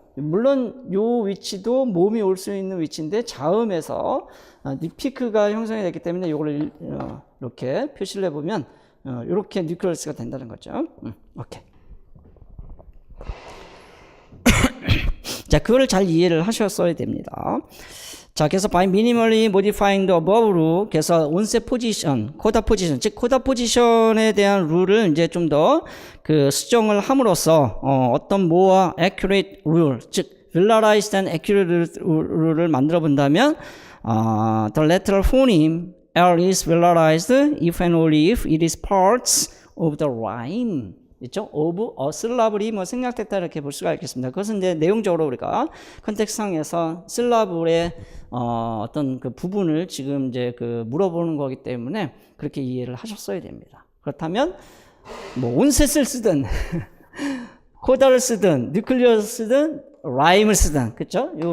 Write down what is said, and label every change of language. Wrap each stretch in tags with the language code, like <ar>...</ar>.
<ko>물론 요 위치도 몸이 올 수 있는 위치인데 자음에서 피크가 형성이 됐기 때문에 요걸 이렇게 표시를 해보면 이렇게 뉴클리어스가 된다는 거죠. 오케이. 자, 그거를 잘 이해를 하셨어야 됩니다.</ko> <en>자, 그래서 by minimally modifying the above 로 그래서 onset position, coda position, 즉 coda position 에 대한 룰을 이제 좀 더 수정을 함으로써 어떤 more accurate rule, 즉 velarized and accurate 룰을 만들어 본다면 the lateral phoneme L is velarized if and only if it is parts of the rhyme.</en> <ko>있죠? of a syllable이 뭐 생략됐다 이렇게 볼 수가 있겠습니다. 그것은 이제 내용적으로 우리가 컨텍스트상에서 syllable의 어떤 그 부분을 지금 이제 그 물어보는 거기 때문에 그렇게 이해를 하셨어야 됩니다. 그렇다면 뭐 온셋을 쓰든 코다를 쓰든 뉴클리어를 쓰든 라임을 쓰든 그렇죠?</ko>